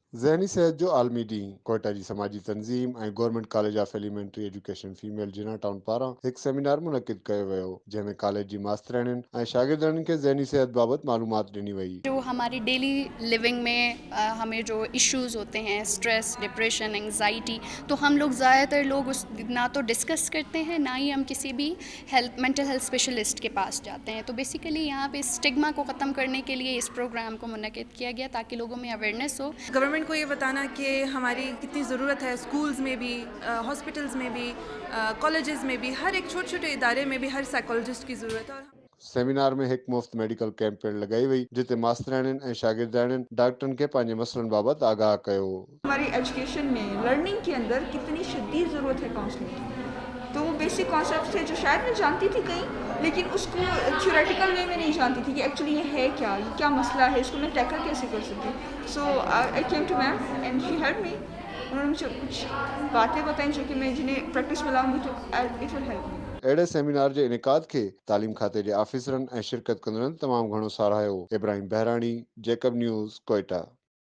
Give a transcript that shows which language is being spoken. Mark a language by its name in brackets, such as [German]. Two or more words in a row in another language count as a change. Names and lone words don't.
[Sindhi] ज़हनी सेहत जो आलमी ॾींहुं कोयटा जी समाजी तंज़ीम ऐं गवर्नमेंट कॉलेज ऑफ एलिमेंट्री एजुकेशन फीमेल जिना टाउन पारां हिकु सेमिनार मुनक़िद कयो वियो जंहिंमें कॉलेज जी मास्तराणियुनि ऐं शागिर्दनि खे ज़हनी सेहत बाबति मालूमात ॾिनी वई। [Urdu] جو ہماری [English] daily living [Urdu] میں ہمیں جو ایشوز ہوتے ہیں، سٹریس، ڈپریشن، اینگزائٹی، تو ہم لوگ زیادہ تر لوگ اس نہ تو ڈسکس کرتے ہیں، نہ ہی ہم کسی بھی [English] mental health specialist [Urdu] کے پاس جاتے ہیں. تو بیسکلی یہاں پے سٹگما کو ختم کرنے کے لیے اس پروگرام کو منعقد کیا گیا تاکہ لوگوں میں اویئرنیس ہو. گورنمنٹ کو یہ بتانا کہ ہماری کتنی ضرورت ہے، سکولز میں بھی، ہاسپٹلز میں بھی، کالجز میں بھی، ہر ایک چھوٹے چھوٹے ادارے میں بھی ہر سائیکالوجسٹ کی ضرورت ہے. اور [Sindhi] सेमिनार में हिकु मुफ़्त मेडिकल कैंप पिणु लॻाई वई जिते मास्तराणियुनि ऐं शागिर्दाणियुनि डॉक्टरनि खे पंहिंजे मसइलनि बाबति आगाह कयो। [Urdu] ہماری ایجوکیشن میں لرننگ کے اندر کتنی شدید ضرورت ہے کاؤنسلنگ کی. تو وہ [English] basic concept [Urdu] تھے جو شاید میں جانتی تھی کہیں، لیکن اس کو [English] theoretical way [Urdu] میں نہیں جانتی تھی کہ ایکچوئلی یہ ہے کیا، یہ کیا مسئلہ ہے، اس کو میں ٹیکل کیسے کر سکتی. [English] So I came to ma'am and she help me. [Urdu] انہوں نے مجھے کچھ باتیں بتائی جو کہ میں جنہیں پریکٹس میں لاؤں گی تو [English] it will help me. [Sindhi] अहिड़े सेमिनार जे इनेकाद खे तालीम खाते जे ऑफिसरनि ऐं शिरकत कंदड़नि तमामु घणो साराहियो। इब्राहिम बहराणी, जेकब न्यूज़, कोयटा।